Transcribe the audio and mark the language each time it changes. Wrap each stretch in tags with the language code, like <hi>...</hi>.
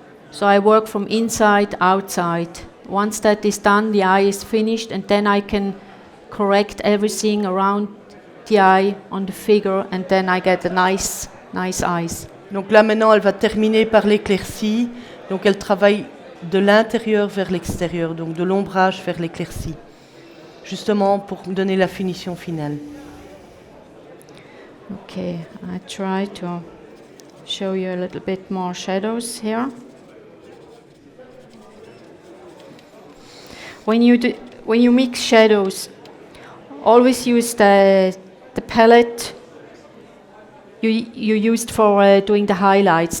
<en>So I work from inside, outside. Once that is done, the eye is finished, and then I can correct everything around the eye on the figure, and then I get a nice eyes.</en> <fr>Donc là maintenant, elle va terminer par l'éclaircie. Donc elle travaille de l'intérieur vers l'extérieur, donc de l'ombrage vers l'éclaircie, justement pour donner la finition finale.</fr> <en>Okay, I try to show you a little bit more shadows here. When you mix shadows, always use the palette you used for doing the highlights.</en>